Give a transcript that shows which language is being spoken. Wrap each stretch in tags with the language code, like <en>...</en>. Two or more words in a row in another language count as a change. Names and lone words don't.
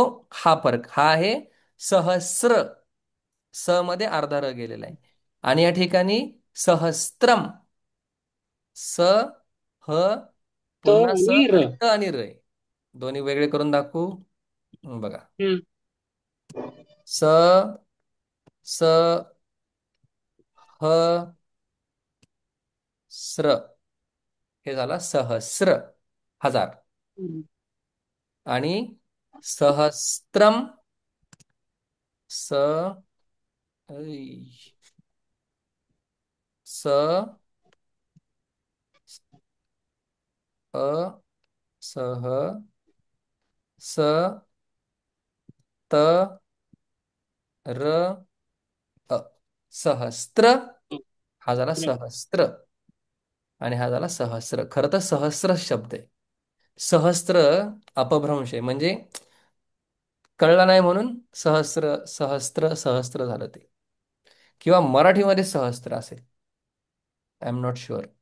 <mr>हा फरक हा आहे. सहस्र, स मध्ये अर्धा र गेलेला आहे. आणि या ठिकाणी सहस्त्रम, स, ह, त पुन्हा स आणि र. आणि त आणि र आहे. दोन्ही वेगळे करून दाखवू. बघा, हम्म. स, स, ह, स्र, हे झाला सहस्र, हजार. हम्म. आणि सहस्त्रम, स, ऐ, स, अ, सह, स, त, र, अ, सहस्त्र. हा झाला र. सहस्त्र आणि हा झाला सहस्र. खरं तर सहस्र शब्द आहे. सहस्त्र अपभ्रंश आहे, म्हणजे कळला नाही म्हणून सहस्र, सहस्त्र, सहस्त्र झालं ते. किंवा मराठीमध्ये सहस्त्र असेल,</mr> <en>I am not sure.</en>